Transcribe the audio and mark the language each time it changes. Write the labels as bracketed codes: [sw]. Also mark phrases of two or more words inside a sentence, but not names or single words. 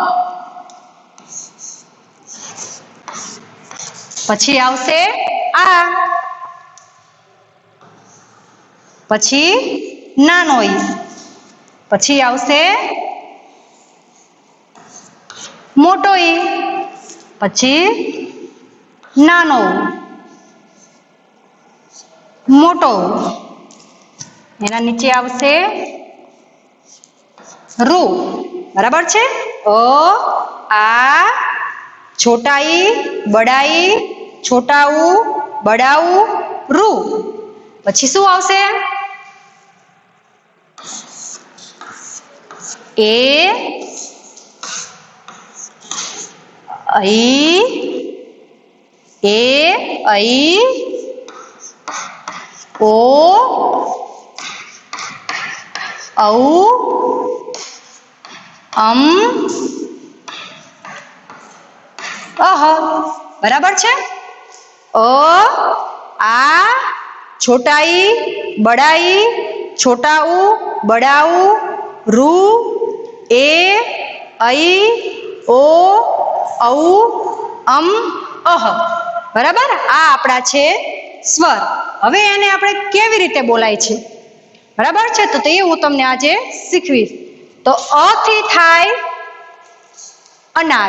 [gu] પછી આવશે આ, પછી નાનો ઈ, પછી આવશે મોટો ઈ, પછી નાનો મોટો, એના નીચે આવશે રૂ, બરાબર છે? અ, આ, [hi] छोटा ई, बड़ा ई, छोटा ऊ, बड़ा ऊ, रूं. [gu] પછી શું આવશે? એ, ઐ, ઓ, ઔ, અહ, બરાબર છે? અ, આ, [hi] छोटा ई, बड़ा ई, छोटा ऊ, बड़ा ऊ, रू, ए, ऐ, [gu] ઓ, ઔ, અહ, બરાબર? આ આપણા છે સ્વર. હવે એને આપણે કેવી રીતે બોલાય છે, બરાબર છે? તો તે હું તમને આજે શીખવીશ. તો અ થી થાય અનાર.